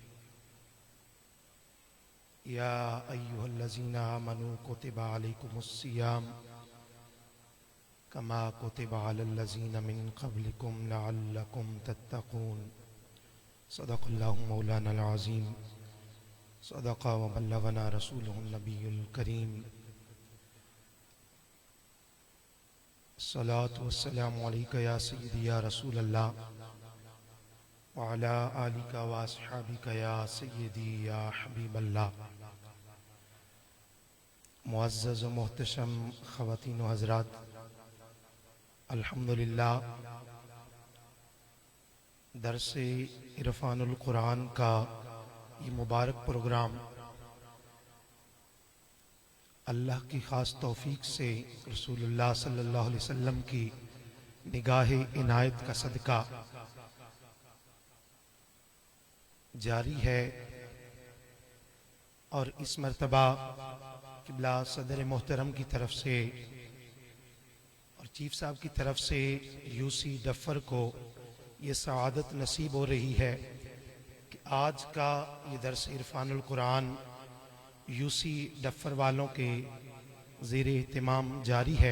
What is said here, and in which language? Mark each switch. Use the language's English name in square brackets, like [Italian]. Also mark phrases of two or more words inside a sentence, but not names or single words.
[Arabic] يا أيها الذين آمنوا كتب عليكم الصيام كما كتب على الذين من قبلكم لعلكم تتقون. صدق الله مولانا العظيم. صدق وبلغنا رسوله النبي الكريم. الصلاة والسلام عليك يا سيدي يا رسول الله وعلى آلك وأصحابك يا سيدي يا حبيب الله. [Urdu] معزز و محتشم خواتین و حضرات, الحمد للہ درسِ عرفان القرآن کا یہ مبارک پروگرام اللہ کی خاص توفیق سے رسول اللہ [Arabic] صلى الله عليه وسلم [Urdu] کی نگاہ عنایت کا صدقہ جاری ہے. اور اس مرتبہ قبلہ صدر محترم کی طرف سے اور چیف صاحب کی طرف سے یوسی ڈفر کو یہ سعادت نصیب ہو رہی ہے کہ آج کا یہ درس عرفان القرآن یوسی ڈفر والوں کے زیر اہتمام جاری ہے.